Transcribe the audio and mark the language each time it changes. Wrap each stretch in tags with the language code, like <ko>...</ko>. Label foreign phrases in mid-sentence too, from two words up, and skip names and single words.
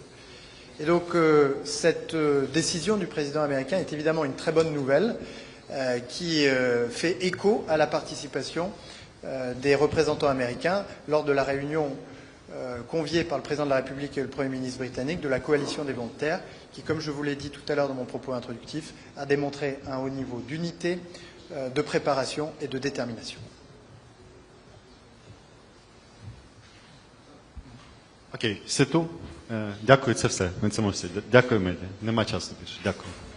<fr>Et donc cette décision du président américain est évidemment une très bonne nouvelle qui fait écho à la participation des représentants américains lors de la réunion conviée par le président de la République et le Premier ministre britannique de la coalition des volontaires qui, comme je vous l'ai dit tout à l'heure dans mon propos introductif, a démontré un haut niveau d'unité, de préparation et de détermination.</fr> <uk>Окей, все ту. Дякую, це все. Ми це можемо. Дякую, медіа. Нема часу більше. Дякую.</uk>